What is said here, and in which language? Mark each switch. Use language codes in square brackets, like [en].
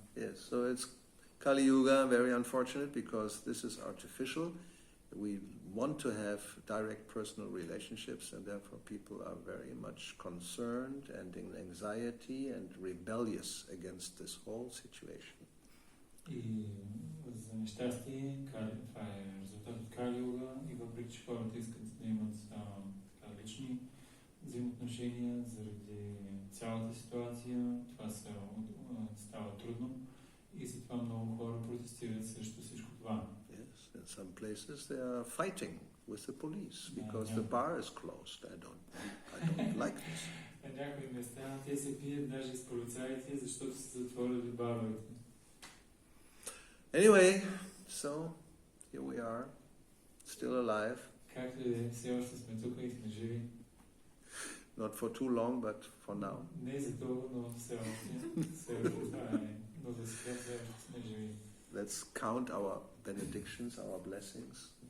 [en] Yes, so it's Kali-yoga, very unfortunate because this is artificial. We want to have direct personal relationships and therefore people are very much concerned and in anxiety and rebellious against this whole situation. [bg] И за нещастие, това е резултат от Кали-йога и въпреки че хората искат да имат лични взаимоотношения заради цялата ситуация, това става трудно и затова много хора протестират срещу всичко това. [en] Yes, in some places they are fighting with the police because the bar is closed. I don't like this. [bg] На някои места те се бият даже с полицаите, защото са затворили баровете. [en] Anyway, so here we are, still alive. [bg] Както и все още сме тук и сме живи. [en] Not for too long, but for now. [bg] Не за това, но все още това е. Но за сега все още сме живи. [en] Let's count our benedictions, our blessings.